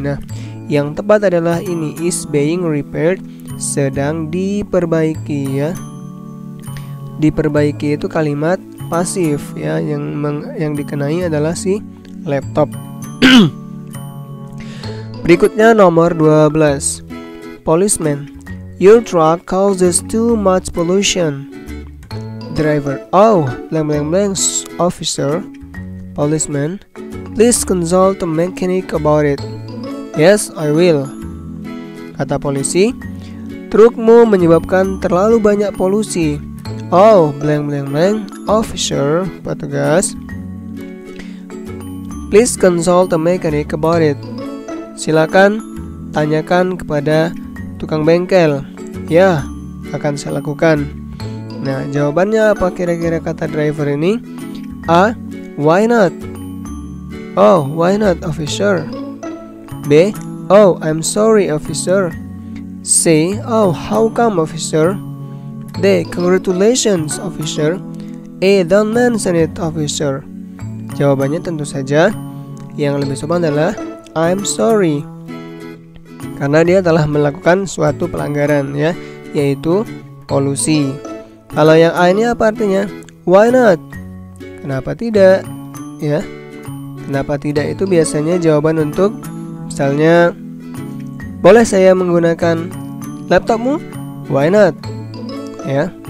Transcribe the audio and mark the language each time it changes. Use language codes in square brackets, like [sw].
[id] Nah, yang tepat adalah ini, [en] is being repaired [id] sedang diperbaiki, ya. Diperbaiki itu kalimat pasif, ya, yang dikenai adalah si laptop. Berikutnya nomor 12. [en] Policeman, your truck causes too much pollution. Driver, oh, blank blank blank, officer. Policeman, please consult a mechanic about it. Yes, I will. [id] Kata polisi, trukmu menyebabkan terlalu banyak polusi. [en] Oh, blank blank blank, officer, petugas. Please consult a mechanic about it. [id] Silakan tanyakan kepada tukang bengkel. Ya, akan saya lakukan. Nah, jawabannya apa kira-kira kata driver ini? A. [en] Why not? Oh, why not, officer? B. Oh, I'm sorry, officer. C. Oh, how come, officer? D. Congratulations, officer. E. Don't mention it, officer. [id] Jawabannya tentu saja yang lebih sopan adalah [en] I'm sorry, [id] karena dia telah melakukan suatu pelanggaran, ya, yaitu polusi. Kalau yang A ini apa artinya? [en] Why not? [id] Kenapa tidak? Ya, kenapa tidak itu biasanya jawaban untuk misalnya, boleh saya menggunakan laptopmu? Why not? Ya.